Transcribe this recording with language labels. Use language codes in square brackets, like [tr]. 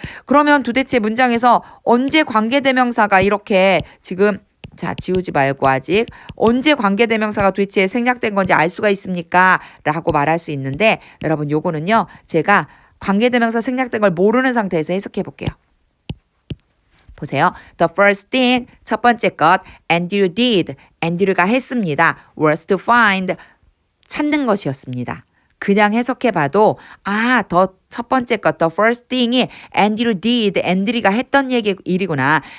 [ko] 그러면 도대체 문장에서 언제 관계대명사가 이렇게 지금 자 지우지 말고 아직 언제 관계대명사가 도대체 생략된 건지 알 수가 있습니까? 라고 말할 수 있는데 여러분 요거는요. 제가 관계대명사 생략된 걸 모르는 상태에서 해석해 볼게요. 보세요. [en] The first thing, [ko] 첫 번째 것, [en] Andrew did, [ko] Andrew가 했습니다. [en] was to find, [ko] 찾는 것이었습니다. 그냥 해석해봐도 더 첫 번째 것, [en] the first thing [ko] 이 Andrew did, Andrew가 했던 일이구나.